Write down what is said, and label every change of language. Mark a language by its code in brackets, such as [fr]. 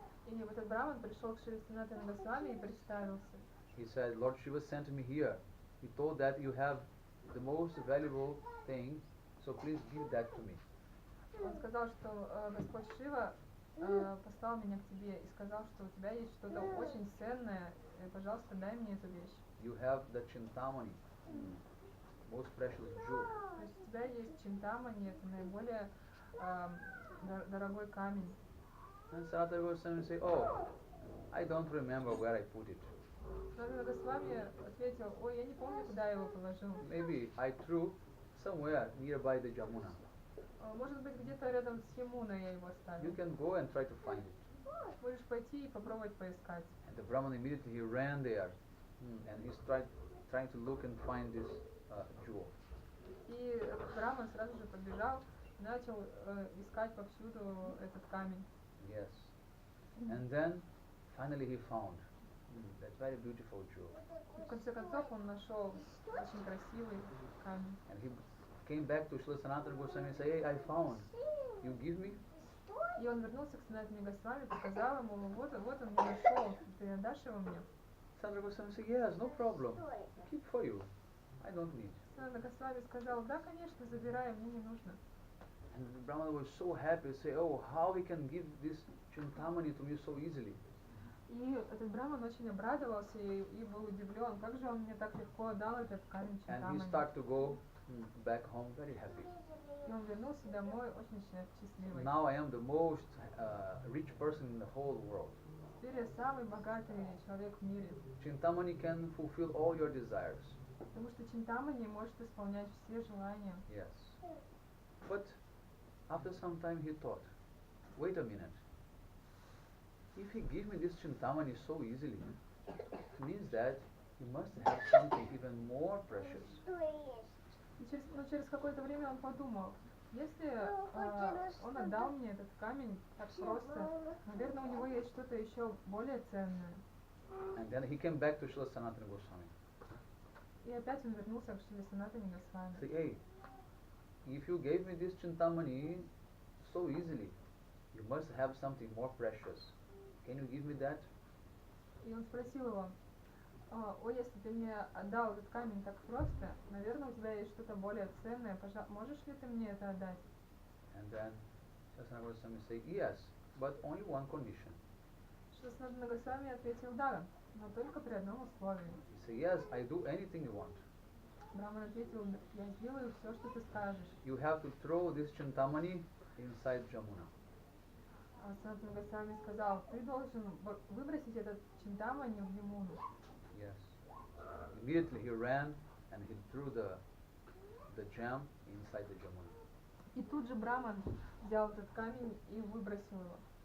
[ru] И вот этот браман пришел к Шри Санатану Госвами и представился. [en] He said, Lord Shiva sent me here. He told that you have the most valuable thing, so please give that to me. [ru] Он сказал, что Господь Шива послал меня к тебе и сказал, что у тебя есть что-то очень ценное, и, пожалуйста, дай мне эту вещь. [en] You have the Chintamani, most precious jewel. [ru] То есть у тебя есть чинтамани, это наиболее дорогой камень. [en] And Sanatana Goswami say, oh, I don't remember where I put it. [ru] Санатана Госвами ответил, ой, я не помню, куда я его положил. [en] Maybe I threw somewhere nearby the Jamuna. [ru] Может быть, где-то рядом с Ямуной я его оставил. [en] You can go and try to find it. [ru] Можешь пойти и попробовать поискать. [en] And the Brahman immediately he ran there, and he's trying to look and find this jewel. [ru] И Браман сразу же побежал и начал искать повсюду этот камень. [en] Yes. And then finally he found that very beautiful jewel. [ru] И в конце концов он нашел очень красивый камень. [en] And he came back to Srila Sanatana Goswami and said, hey, I found. You give me? [ru] И он вернулся к Санатане Госвами, показал ему, вот он не нашел, ты отдашь его мне? [en] Sanatana Goswami said, yes, no problem. Keep for you. I don't need. [ru] Санатана Госвами сказал, да, конечно, забирай, мне не нужно. [en] And the Brahmana was so happy, say, oh, how he can give this Chintamani to me so easily. [ru] И этот браман очень обрадовался и был удивлен, как же он мне так легко отдал этот камень [en] And he [ru] чинтамани. [en] started to go back home very happy. [ru] И он вернулся домой очень счастливый. [en] Now I am the most rich person in the whole world. [ru] Теперь я самый богатый человек в мире. [en] Chintamani can fulfill all your desires. [ru] Потому что чинтамани может исполнять все желания. [en] Yes. But after some time he thought, wait a minute. If he give me this Chintamani so easily, it means that he must have something even more precious. [ru] И через какое-то время он подумал, если он отдал мне этот камень так просто, наверное, у него есть что-то еще более ценное. [en] And then he came back to Srila Sanatana Goswami. [ru] И опять он вернулся к Шри Санатане Госвами. [en] Say, hey, if you gave me this Chintamani so easily, you must have something more precious. Can you give me that? [ru] И он спросил его, ой, если ты мне отдал этот камень так просто, наверное, у тебя есть что-то более ценное, можешь ли ты мне это отдать? [en] And then Sanatana Goswami say, yes, but only one condition. [ru] Что Санатана Госвами ответил да, но только при одном условии. [en] He said, yes, I do anything you want. [ru] Браман ответил, я сделаю все, что ты скажешь. [en] You have to throw this Chintamani inside Jamuna. [ru] А Санатана Госвами сказал, ты должен выбросить этот Чинтамани в Ямуну. [en] Yes. Immediately he ran and he threw the jam inside the Jamuna. [ru] И тут же Браман взял этот камень и выбросил его.